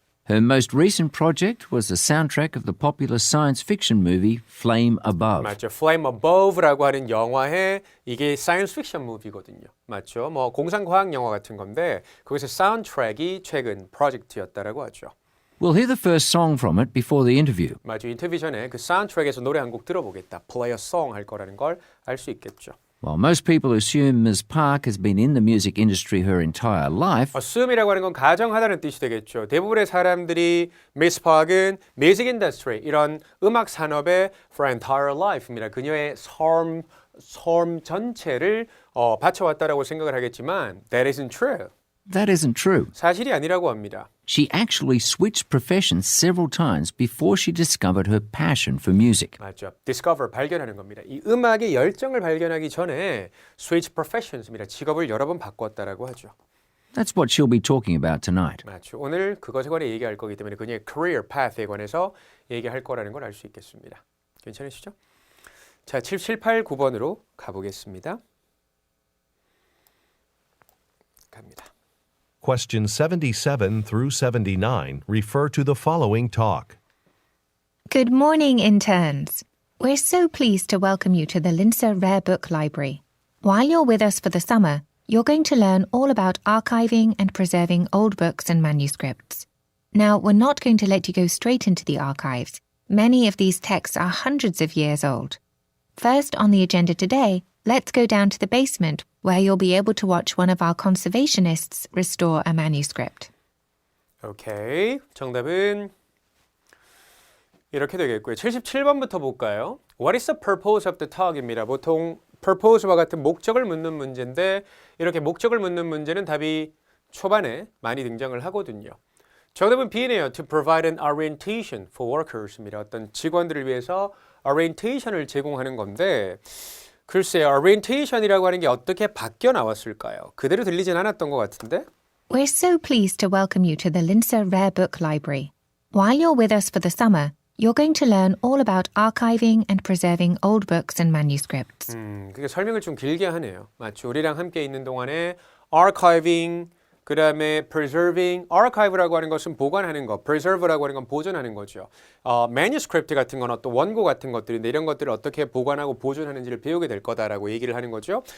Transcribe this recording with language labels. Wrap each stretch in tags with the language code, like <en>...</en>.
<en>Her most recent project was the soundtrack of the popular science fiction movie Flame Above.</en> <ko>맞죠. Flame Above라고 하는 영화에 이게 사이언스 픽션 무비거든요. 맞죠. 뭐 공상과학 영화 같은 건데 거기서 사운드트랙이 최근 프로젝트였다라고 하죠.</ko> <en>We'll hear the first song from it before the interview.</en> <ko>맞죠. 인터뷰 전에 그 사운드트랙에서 노래 한 곡 들어보겠다.</ko> <en>Play a song</en> <ko>할 거라는 걸 알 수 있겠죠.</ko> <en>While most people assume Ms. Park has been in the music industry her entire life,</en> <ko>assume이라고 하는 건 가정하다는 뜻이 되겠죠. 대부분의 사람들이 Miss Park은 music industry 이런 음악 산업의</ko> <en>for entire life</en> <ko>입니다. 그녀의 삶 전체를 바쳐왔다라고 생각을 하겠지만</ko> <en>that isn't true. That isn't true.</en> <ko>사실이 아니라고 합니다.</ko> <en>She actually switched professions several times before she discovered her passion for music.</en> <ko>맞죠. discover, 발견하는 겁니다. 이 음악의 열정을 발견하기 전에</ko> <en>switch professions</en> <ko>입니다. 직업을 여러 번 바꿨다라고 하죠.</ko> <en>That's what she'll be talking about tonight.</en> <ko>맞죠. 오늘 그것에 관해 얘기할 거기 때문에 그녀의 career path에 관해서 얘기할 거라는 걸 알 수 있겠습니다. 괜찮으시죠? 자, 7, 8, 9번으로 가보겠습니다. 갑니다.</ko> <en>Question 77 through 79 refer to the following talk. Good morning, interns. We're so pleased to welcome you to the Linsa Rare Book Library. While you're with us for the summer, you're going to learn all about archiving and preserving old books and manuscripts. Now, we're not going to let you go straight into the archives. Many of these texts are hundreds of years old. First on the agenda today, let's go down to the basement where you'll be able to watch one of our conservationists restore a manuscript.</en> <ko>오케이. 정답은 이렇게 되겠고요. 77번부터 볼까요?</ko> <en>What is the purpose of the talk입니다.</en> <ko>보통 purpose와 같은 목적을 묻는 문제인데 이렇게 목적을 묻는 문제는 답이 초반에 많이 등장을 하거든요. 정답은 B네요.</ko> <en>To provide an orientation for workers입니다.</en> <ko>어떤 직원들을 위해서 orientation을 제공하는 건데 글쎄요. orientation이라고 하는 게 어떻게 바뀌어 나왔을까요? 그대로 들리진 않았던 것 같은데?</ko> <en>We're so pleased to welcome you to the Linsa Rare Book Library. While you're with us for the summer, you're going to learn all about archiving and preserving old books and manuscripts.</en> <ko>그게 설명을 좀 길게 하네요. 맞죠? 우리랑 함께 있는 동안에 archiving, 그 다음에 preserving, archive라고 하는 것은 보관하는 것, preserve라고 하는 건 보존하는 거죠. manuscript 같은 건 어떤 원고 같은 것들인데 이런 것들을 어떻게 보관하고 보존하는지를 배우게 될 거다라고 얘기를 하는 거죠.</ko>